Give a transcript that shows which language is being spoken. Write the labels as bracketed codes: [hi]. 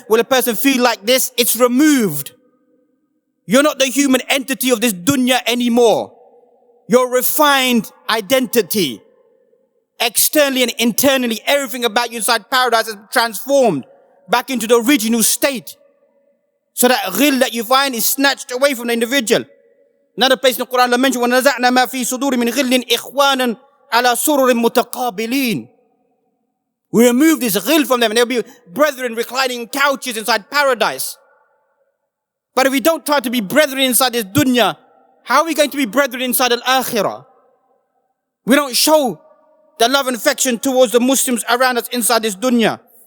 [en] Will a person feel like this? It's removed. You're not the human entity of this dunya anymore. Your refined identity. Externally and internally, everything about you inside paradise is transformed back into the original state. So that ghil that you find is snatched away from the individual. Another place in the Quran Allah mentioned, [ar] وَنَزَعْنَا مَا فِي صُدُورِ مِنْ غِلٍّ إِخْوَانًا عَلَى سُرُرٍ مُتَقَابِلِينَ. [en] We remove this ghil from them and they'll be brethren reclining couches inside paradise. But if we don't try to be brethren inside this dunya, how are we going to be brethren inside al-akhirah? We don't show the love and affection towards the Muslims around us inside this dunya.